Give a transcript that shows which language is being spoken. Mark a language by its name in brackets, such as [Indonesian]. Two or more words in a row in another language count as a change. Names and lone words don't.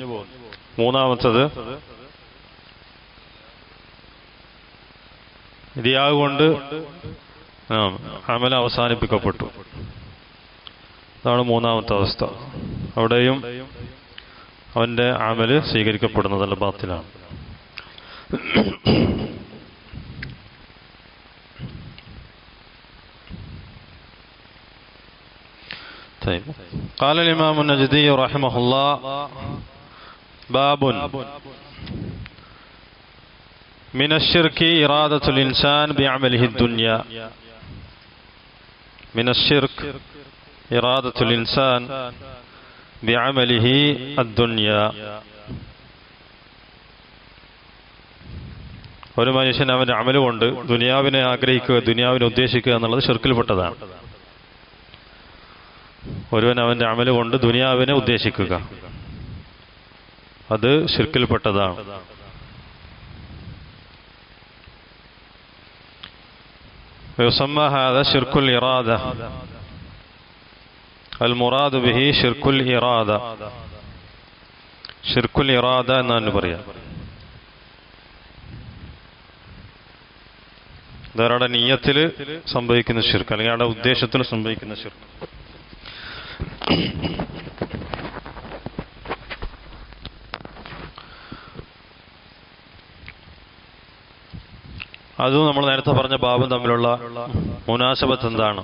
[Malayalam] മൂന്നാമത്തത് റിയ കൊണ്ട് അമൽ അവസാനിപ്പിക്കപ്പെട്ടു. അതാണ് മൂന്നാമത്തെ അവസ്ഥ. അവിടെയും അവന്റെ അമല് സ്വീകരിക്കപ്പെടുന്നതല്ല, ബാത്തിലാണ്. [Arabic] قال الإمام النجدي رحمه الله: باب من الشرك إرادة الإنسان بعمله الدنيا. من الشرك إرادة الإنسان بعمله الدنيا. [Malayalam] ഒരു മനുഷ്യൻ അവന്റെ അമല് കൊണ്ട് ദുനിയാവിനെ ആഗ്രഹിക്കുക, ദുനിയാവിനെ ഉദ്ദേശിക്കുക എന്നുള്ളത് ശിർക്കിൽപ്പെട്ടതാണ്. ഒരുവൻ അവന്റെ അമല് കൊണ്ട് ദുനിയാവിനെ ഉദ്ദേശിക്കുക, അത് ശിർക്കിൽപ്പെട്ടതാണ്. [Arabic] ويسمى هذا شرك الإرادة. المراد به شرك الإرادة. شرك الإرادة [Malayalam] എന്നാണ് പറയാ. ധാരാളം നിയ്യത്തിൽ സംഭവിക്കുന്ന ശിർക്ക്, അല്ലെങ്കിൽ അവിടെ ഉദ്ദേശത്തിൽ സംഭവിക്കുന്ന ശിർക്ക്. അതും നമ്മൾ നേരത്തെ പറഞ്ഞ ബാബും തമ്മിലുള്ള മുനാസബത്ത് എന്താണ്?